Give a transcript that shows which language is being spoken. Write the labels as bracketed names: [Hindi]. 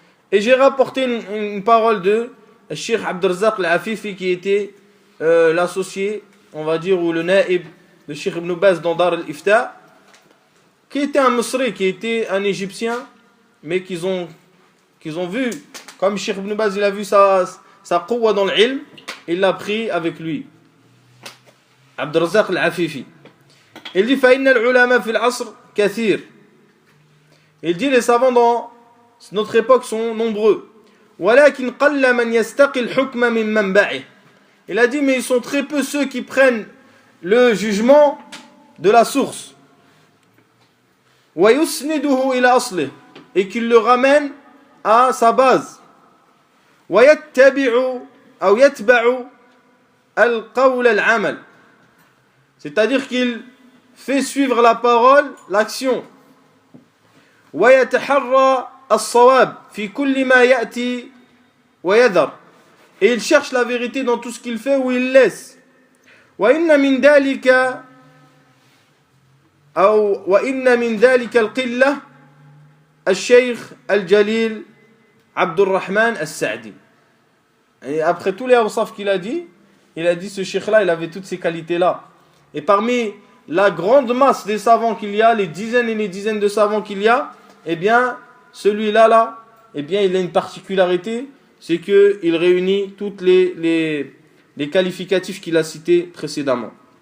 [French] Et j'ai rapporté une parole de Cheikh Abdelrazak al-Afifi, qui était l'associé, on va dire, ou le naïb de Cheikh Ibn Baz dans Dar al-Ifta, qui était un Misri, qui était un Égyptien, mais qu'ils ont vu, comme Cheikh Ibn Baz, il a vu sa quwwa dans l'ilm, il l'a pris avec lui. Abdelrazak al-Afifi. Il dit [Arabic] فَإِنَّ الْعُلَمَا فِي الْعَصْرِ كَثِيرٌ. [French] Il dit les savants dans notre époque sont nombreux. [Arabic] وَلَكِنْ قَلَّ مَنْ يَسْتَقِي الْحُكْمَ مِنْ مَنْبَعِهِ. [French] Il a dit mais ils sont très peu ceux qui prennent le jugement de la source. [Arabic] وَيُسْنِدُهُ إِلَى أَصْلِهِ. [French] Et qu'il le ramène à sa base. [Arabic] وَيَتَّبِعُ أو يَتْبَعُ الْقَوْلَ الْعَمَلِ. [French] C'est-à-dire qu'il fait suivre la parole, l'action. [Arabic] وَيَتَحَرَّى الصَّوَابِ فِي كُلِّ مَا يَأْتِي وَيَذَرْ. [French] Et il cherche la vérité dans tout ce qu'il fait ou il laisse. [Arabic] وَإِنَّ مِنْ ذَلِكَ الْقِلَّةِ الشيخ الجليل عبد الرحمن السعدي. [French] Et après tous les awsaf qu'il a dit ce cheikh-là, il avait toutes ces qualités-là. Et parmi la grande masse des savants qu'il y a, les dizaines et les dizaines de savants qu'il y a, eh bien, celui-là, eh bien, il a une particularité, c'est qu'il réunit toutes les qualificatifs qu'il a cités précédemment.